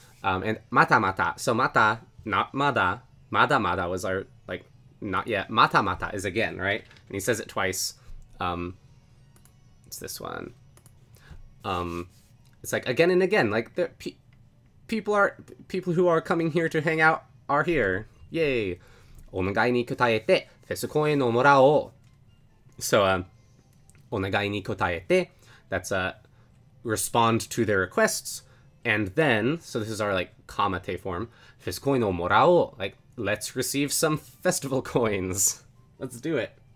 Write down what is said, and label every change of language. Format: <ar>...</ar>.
<en>And mata mata. So mata, not mada. Mada mada was our, like, not yet. Mata mata is again, right? And he says it twice. It's this one. It's like again and again. Like, people who are coming here to hang out are here. Yay.</en> <ja>お願いに答えてフェスコインをもらおう.</ja> <en>So,</en> <ja>お願いに答えて,</ja> <en>that's respond to their requests, and then, so this is our like kamate form,</en> <ja>フェスコインをもらおう,</ja> <en>like let's receive some festival coins. Let's do it.</en>